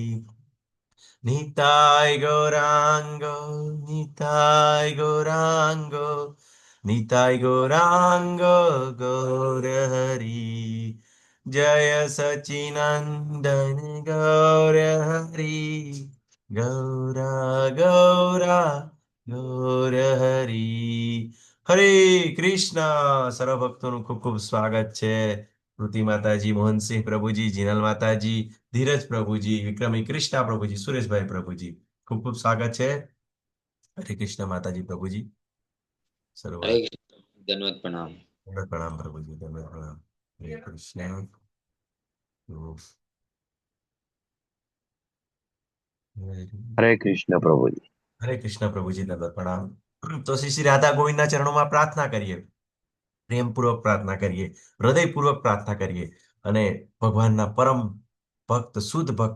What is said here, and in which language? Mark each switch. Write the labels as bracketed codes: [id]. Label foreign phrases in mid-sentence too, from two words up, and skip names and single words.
[hi] निताय गौरांगो निताय गौरांगो निताय गौरांगो गौरहरि जय सचिनंदन गौरहरि गौरा गौरा गौरहरि હરે કૃષ્ણ. [gu] સર્વ ભક્તોનું ખૂબ ખૂબ સ્વાગત છે. કૃતિ માતાજી, મોહનસિંહ પ્રભુજી, જીનલ માતાજી, ધીરજ પ્રભુજી, વિક્રમી કૃષ્ણા પ્રભુજી, સુરેશભાઈ પ્રભુજી, ખૂબ ખૂબ સ્વાગત છે. હરે કૃષ્ણ માતાજી પ્રભુજી સર્વ. [hi] हरे कृष्ण धन्यवाद प्रणाम। [gu] દંડવત પ્રણામ પ્રભુજી, દંડવત પ્રણામ. હરે કૃષ્ણ. તો હરે કૃષ્ણ પ્રભુજી. હરે કૃષ્ણ પ્રભુજી, દંડવત પ્રણામ. તો શ્રી શ્રી રાધા ગોવિંદના ચરણોમાં પ્રાર્થના કરીએ, પ્રેમપૂર્વક પ્રાર્થના કરીએ, હૃદયપૂર્વક પ્રાર્થના કરીએ અને ભગવાનના પરમ ભક્ત શુદ્ધ ભક્ત